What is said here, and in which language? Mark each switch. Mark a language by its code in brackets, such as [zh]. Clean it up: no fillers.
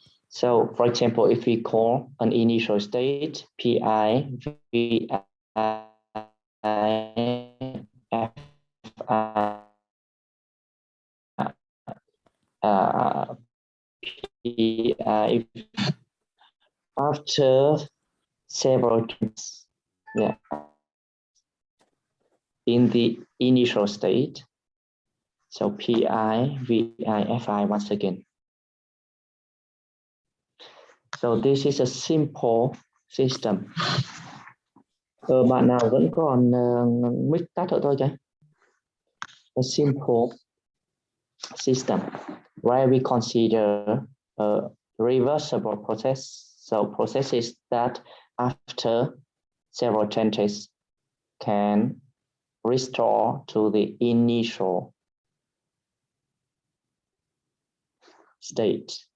[en] So, for example, if we call an initial state Pi, Vi, Pi, after several times, in the initial state, so Pi, Vi, Fi once again. So this is a simple system. [vi] Bạn nào vẫn còn mic tắt ở thôi kìa. [en] A simple system where we consider a reversible process. So processes that after several changes can restore to the initial state.